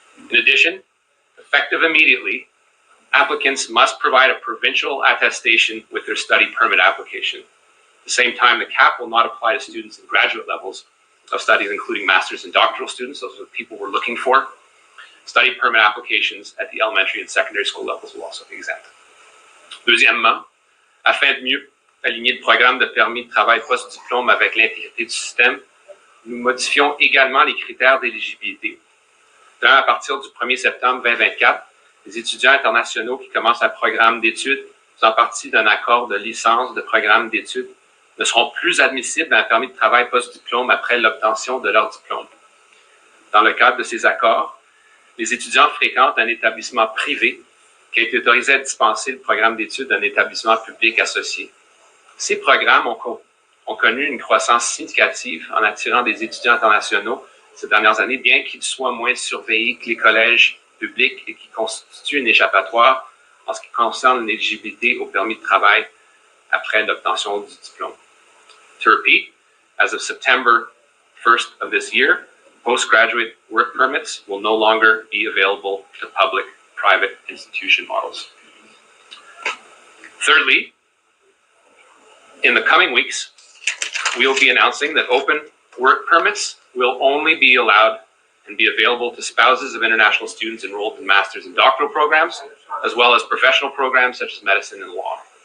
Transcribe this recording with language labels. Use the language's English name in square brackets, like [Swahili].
[English] In addition, effective immediately, applicants must provide a provincial attestation with their study permit application. At the same time, the cap will not apply to students in graduate levels of studies, including master's and doctoral students. Those are the people we're looking for. Study permit applications at the elementary and secondary school levels will also be exempt. [French] Deuxièmement, afin de mieux aligner le programme de permis de travail post-diplôme avec l'intégrité du système, nous modifions également les critères d'éligibilité. À partir du 1er septembre 2024, les étudiants internationaux qui commencent un programme d'études faisant partie d'un accord de licence de programme d'études ne seront plus admissibles à un permis de travail post-diplôme après l'obtention de leur diplôme. Dans le cadre de ces accords, les étudiants fréquentent un établissement privé qui a été autorisé à dispenser le programme d'études d'un établissement public associé. Ces programmes ont connu une croissance significative en attirant des étudiants internationaux ces dernières années, bien qu'ils soient moins surveillés que les collèges publics et qui constituent une échappatoire en ce qui concerne l'éligibilité au permis de travail après l'obtention du diplôme. [English] To repeat, as of September 1st of this year, postgraduate work permits will no longer be available to public-private institution models. Thirdly, in the coming weeks, we will be announcing that open work permits will only be allowed and be available to spouses of international students enrolled in master's and doctoral programs, as well as professional programs such as medicine and law.